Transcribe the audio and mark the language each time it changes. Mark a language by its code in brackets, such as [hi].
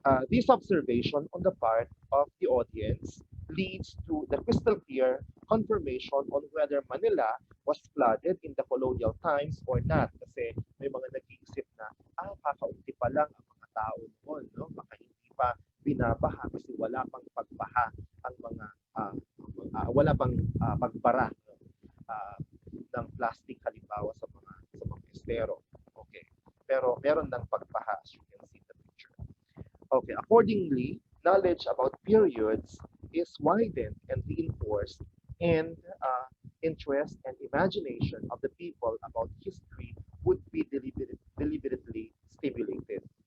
[en] This observation on the part of the audience leads to the crystal clear confirmation on whether Manila was flooded in the colonial times or not. [tl] Kasi may mga nag-iisip na, kakaunti pa lang ang mga tao noon, no? Baka hindi pa binabaha kasi wala pang pagbaha ang mga, wala pang pagbara no? uh, ng plastic halimbawa sa mga estero. [en] Okay. [tl] Pero meron ng pagbaha [en] as you can see in the picture. Okay, accordingly, knowledge about periods is widened and reinforced, and interest and imagination of the people about history would be deliberately stimulated.